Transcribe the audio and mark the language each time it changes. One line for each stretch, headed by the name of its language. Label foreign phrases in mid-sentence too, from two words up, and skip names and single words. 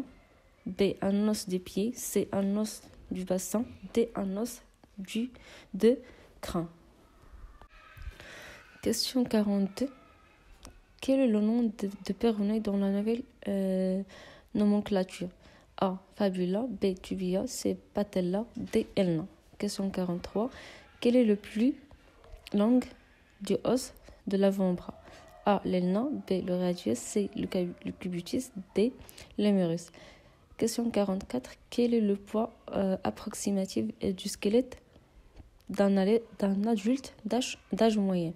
French: B. Un os des pieds. C. Un os du bassin. D. Un os de crâne. Question 42. Quel est le nom de péroné dans la nouvelle nomenclature? A. Fabula. B. Tibia. C. Patella. D. Elna. Question 43. Quel est le plus long du os de l'avant-bras? A. L'elna. B. Le radius. C. Le cubitus. D. l'humérus. Question 44. Quel est le poids approximatif du squelette d'un adulte d'âge moyen?